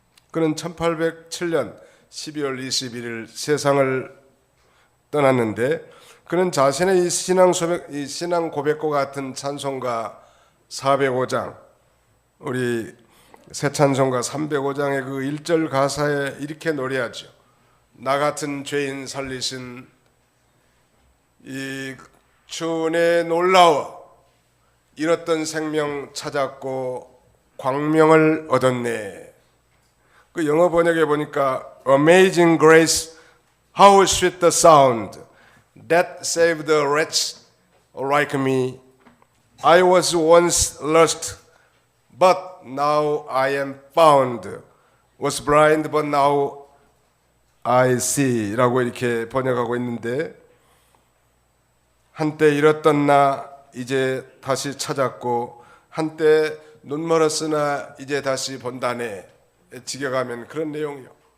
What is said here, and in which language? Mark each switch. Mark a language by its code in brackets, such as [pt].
[ko] 그는 1807년 12월 21일 세상을 떠났는데, 그는 자신의 이 신앙 고백과 같은 찬송가 405장, 우리 새 찬송가 305장의 그 1절 가사에 이렇게 노래하죠. 나 같은 죄인 살리신 이 주 은혜 놀라워 잃었던 생명 찾았고 광명을 얻었네. 그 영어 번역에 보니까 [en] Amazing grace, how sweet the sound that saved a wretch like me. I was once lost, but now I am found. Was blind, but now I see. [ko] 라고 이렇게 번역하고 있는데, 한때 잃었던 나 이제 다시 찾았고, 한때 눈 멀었으나 이제 다시 본다네. 직역하면 그런 내용이요.